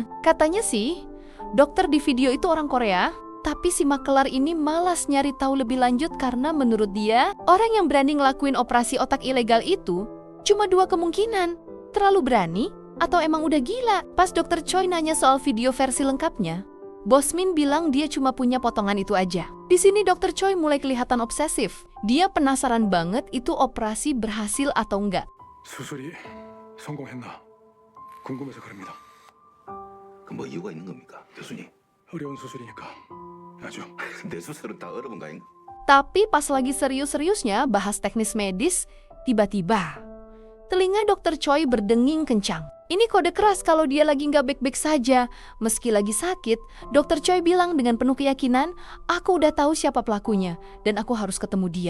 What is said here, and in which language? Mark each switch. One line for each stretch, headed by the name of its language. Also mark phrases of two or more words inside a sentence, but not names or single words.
Indonesian: Katanya sih, dokter di video itu orang Korea, tapi si maklar ini malas nyari tahu lebih lanjut karena menurut dia, orang yang berani ngelakuin operasi otak ilegal itu cuma 2 kemungkinan. Terlalu berani atau emang udah gila. Pas Dr. Choi nanya soal video versi lengkapnya, Bosmin bilang dia cuma punya potongan itu aja. Di sini Dr. Choi mulai kelihatan obsesif. Dia penasaran banget itu operasi berhasil atau enggak.
Korean: 수술이 성공했나 궁금해서 그럽니다. 그 뭐 이유가 있는 겁니까, 교수님? 어려운 수술이니까 아주. 내 수술은 다 어려운 거 아닌가?
Indonesian: Tapi pas lagi serius-seriusnya bahas teknis medis, tiba-tiba telinga dokter Choi berdenging kencang. Ini kode keras kalau dia lagi nggak baik-baik saja. Meski lagi sakit, dokter Choi bilang dengan penuh keyakinan, aku udah tahu siapa pelakunya dan aku harus ketemu dia.